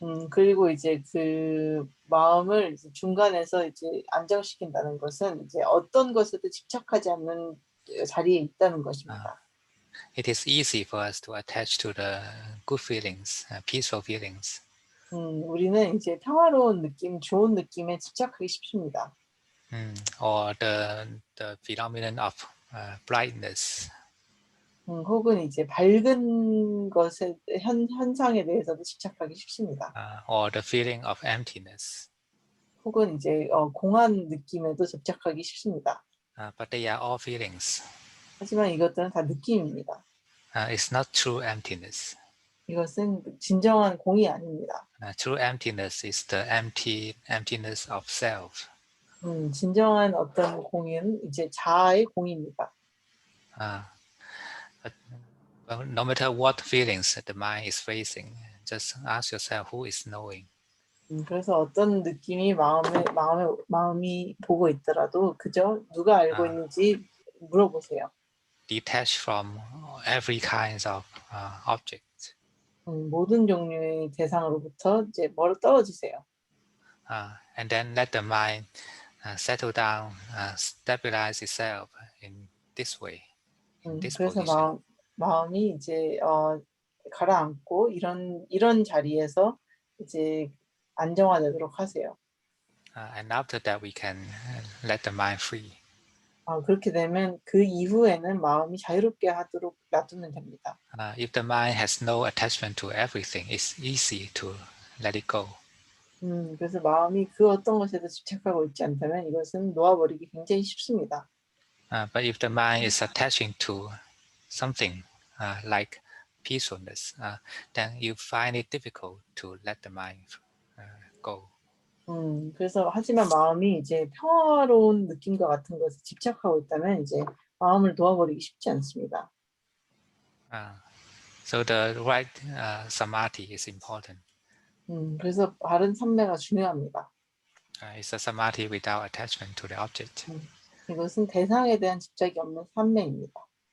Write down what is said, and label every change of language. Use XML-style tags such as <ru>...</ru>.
<ko>그리고 이제 그 마음을 이제 중간에서 이제 안정시킨다는 것은 이제 어떤 것에도 집착하지 않는 자리에 있다는 것입니다.</ko> <en>It is easy for us to attach to the good feelings, peaceful feelings.</en> <ko>우리는 이제 평화로운 느낌, 좋은 느낌에 집착하기 쉽습니다.</ko> <en>Or the phenomenon of brightness.</en> <ko>혹은 이제 밝은 것의 현상에 대해서도 집착하기 쉽습니다.</ko> <en>Or the feeling of emptiness.</en> <ko>혹은 이제 공허한 느낌에도 집착하기 쉽습니다.</ko> <en>But they are all feelings.</en> <ko>하지만 이것들은 다 느낌입니다.</ko> <en>It's not true emptiness.</en> <ko>이것은 진정한 공이 아닙니다.</ko> <en>True emptiness is the emptiness of self.</en> <ko>진정한 어떤 공은 이제 자아의 공입니다.</ko> <en>But no matter what feelings the mind is facing, just ask yourself who is knowing.</en> <ko>그래서 어떤 느낌이 마음이 보고 있더라도 그저 누가 알고 있는지 물어보세요.</ko> <en>Detach from every kinds of objects.</en> <ko>모든 종류의 대상으로부터 이제 멀어 떨어지세요.</ko> <en>And then let the mind settle down, stabilize itself in this way, in this</en> <ko>그래서</ko> <en>position.</en> <ko>마음이 이제 가라앉고 이런 자리에서 이제 안정화되도록 하세요.</ko> <en>And after that, we can let the mind free.</en> <ko>그렇게 되면 그 이후에는 마음이 자유롭게 하도록 놔두면 됩니다.</ko> <en>If the mind has no attachment to everything, it's easy to let it go.</en> <ko>그래서 마음이 그 어떤 것에도 집착하고 있지 않다면 이것은 놓아버리기 굉장히 쉽습니다.</ko> <en>But if the mind is attaching to something like peacefulness, then you find it difficult to let the mind go.</en> <ko>그래서 하지만 마음이 이제 평화로운 느낌과 같은 것에 집착하고 있다면 이제 마음을 놓아버리기 쉽지 않습니다.</ko> <en>So the right samadhi is important.</en> <ko>그래서 바른 삼매가 중요합니다.</ko> <en>It's a samadhi without attachment to the object.</en> <ko>이것은 대상에 대한 집착이 없는 삼매입니다.</ko>